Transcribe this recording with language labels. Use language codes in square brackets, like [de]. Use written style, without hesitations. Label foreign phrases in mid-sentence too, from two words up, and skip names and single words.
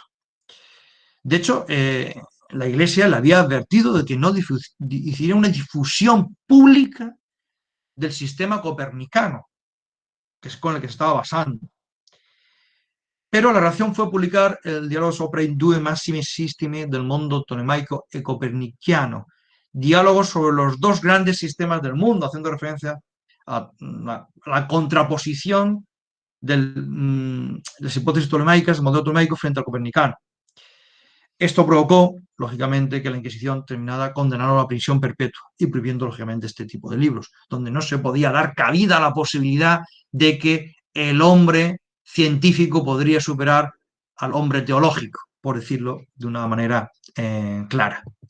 [es] De hecho, la Iglesia le había advertido de que no hiciera una difusión pública del sistema copernicano, que es con el que se estaba basando. Pero la reacción fue publicar el diálogo [it] sopra i due massimi sistemi del mondo tolemaico e copernicano, [es] diálogos sobre los dos grandes sistemas del mundo, haciendo referencia a la contraposición de las hipótesis tolemaicas, el modelo tolemaico frente al copernicano. Esto provocó, lógicamente, que la Inquisición terminara condenando a la prisión perpetua y prohibiendo, lógicamente, este tipo de libros, donde no se podía dar cabida a la posibilidad de que el hombre científico podría superar al hombre teológico, por decirlo de una manera clara.